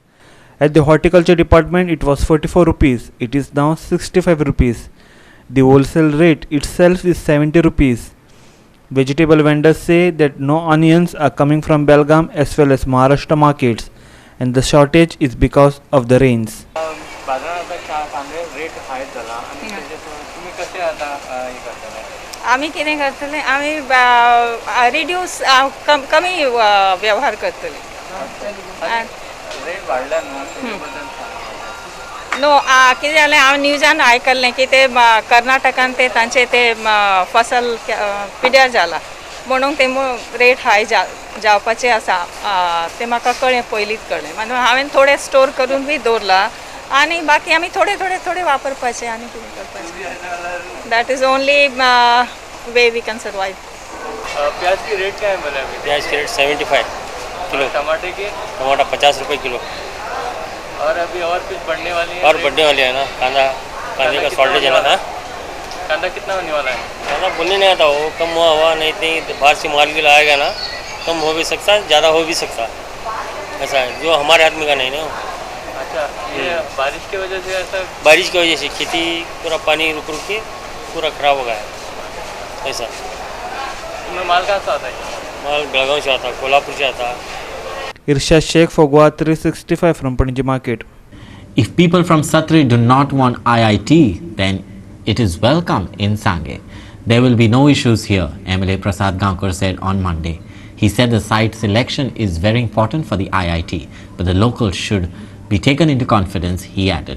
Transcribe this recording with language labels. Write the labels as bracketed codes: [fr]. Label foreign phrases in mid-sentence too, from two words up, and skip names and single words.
[en] At the horticulture department it was 44 rupees, it is now 65 rupees. The wholesale rate itself is 70 rupees. Vegetable vendors say that no onions are coming from Belgaum as well as Maharashtra markets, and the shortage is because of the rains. [kok] आम्ही कितें करतले आम्ही रिड्यूस कमी व्यवहार करतले नो कितें जालें हांव न्यूजान आयकल्लें की ते कर्नाटकान ते तांचे ते फसल पिड्यार जाला म्हणून ते रेट हाय जावपाचे आसा ते म्हाका कळ्ळें पयलींच कळ्ळें म्हणून हांवें थोडे स्टोर करून बी दवरला आणि बाकी आम्ही थोडे वापरपाचे आणि कितें करपाचें [en] that is only way we can survive. [hi] प्याज की रेट क्या है बोले अभी? प्याज की रेट 75 किलो. टमाटर 50 रुपये किलो. और अभी और कुछ बढ़ने वाली है? और बढ़ने वाली है ना, कांदे का शॉर्टेज है ना. कांदा कितना होने वाला है? कांदा बोलने नहीं आता, वो कम हुआ नहीं बाहर से माल भी लाएगा ना, कम हो भी सकता है, ज़्यादा हो भी सकता है. ऐसा है जो हमारे हाथ में का नहीं ना. अच्छा, ये बारिश की वजह से ऐसा? बारिश की वजह से खेती पूरा पानी रुक के पूरा खराब हो गया है. ऐसा तो माल कहाँ से आता है? माल बेलगांव से आता, कोल्हापुर से आता. [en] Irshad Sheikh for Goa 365 from Panji Market. If people from Satri do not want IIT, then it is welcome in Sangay. There will be no issues here, MLA Prasad Gaonkar said on Monday. He said the site selection is very important for the IIT, but the locals should be taken into confidence, he added.